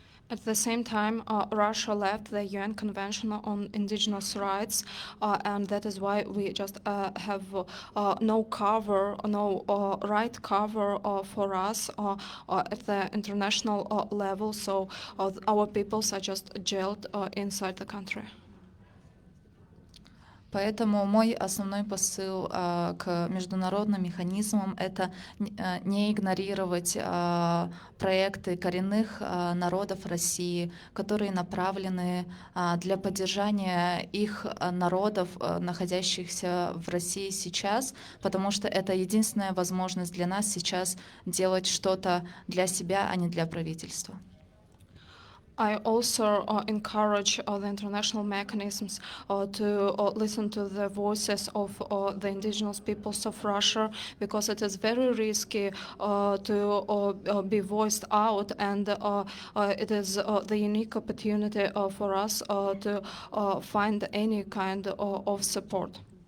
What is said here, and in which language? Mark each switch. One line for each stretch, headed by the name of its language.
English: At the same time, Russia left the UN Convention on Indigenous Rights, and that is why we just have no cover, no right cover for us at the international level. So our peoples are just jailed inside the country.
Russian: Поэтому мой основной посыл к международным механизмам — это не игнорировать проекты коренных народов России, которые направлены для поддержания их народов, находящихся в России сейчас, потому что это единственная возможность для нас сейчас делать что-то для себя, а не для правительства.
English: I also encourage the international mechanisms to listen to the voices of the indigenous peoples of Russia, because it is very risky to be voiced out, and it is the unique opportunity for us to find any kind of support.